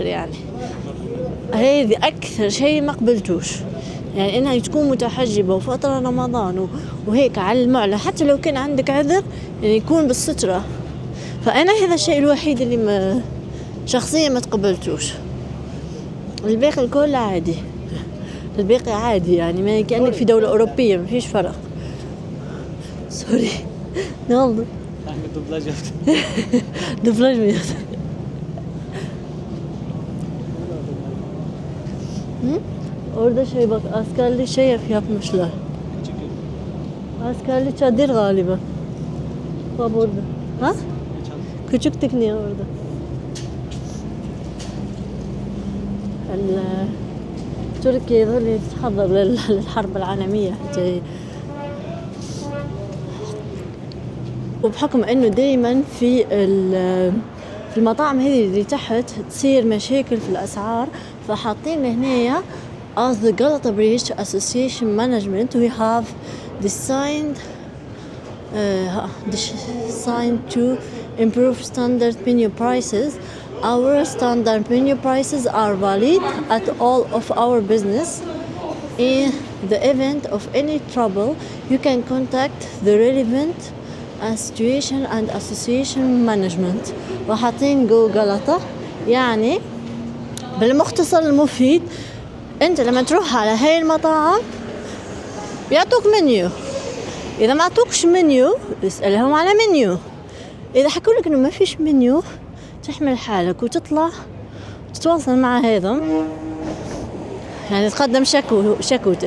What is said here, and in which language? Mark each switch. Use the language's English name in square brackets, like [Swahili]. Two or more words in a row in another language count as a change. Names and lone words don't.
[Arabic] يعني هذه أكثر شيء ما قبلتوش، يعني إنها تكون متحجبة وفترة رمضان وهيك على المعلى، حتى لو كان عندك عذر يعني يكون بالسترة. فأنا هذا الشيء الوحيد اللي شخصيا ما تقبلتوش. الباقي الكل عادي، الباقي عادي يعني ما كأنك في دولة أوروبية، ما فيش فرق. سوري نالد [Turkish] dublaj mı yaptın? Orada şey bak, askerli şey yapmışlar. Askerli çadır galiba. Bak orada. Ha? Küçük tekniği orada. [Arabic] تركيا يظل يتحضر للحرب العالمية الجاية. وبحكم انه دائما في في المطاعم هذه اللي تحت تصير مشاكل في الأسعار، فحاطين هنايا [English] as the Galata Bridge Association Management we have designed to improve standard menu prices. Our standard menu prices are valid at all of our business. In the event of any trouble, you can contact the relevant association and association management. [Arabic] وحاطين جو غلطة، يعني بالمختصر المفيد انت لما تروح على هاي المطاعم بيعطوك منيو، اذا ما عطوكش منيو اسألهم على منيو، اذا حكولك انه ما فيش منيو تحمل حالك وتطلع تتواصل مع هذا، يعني تقدم شكوتك.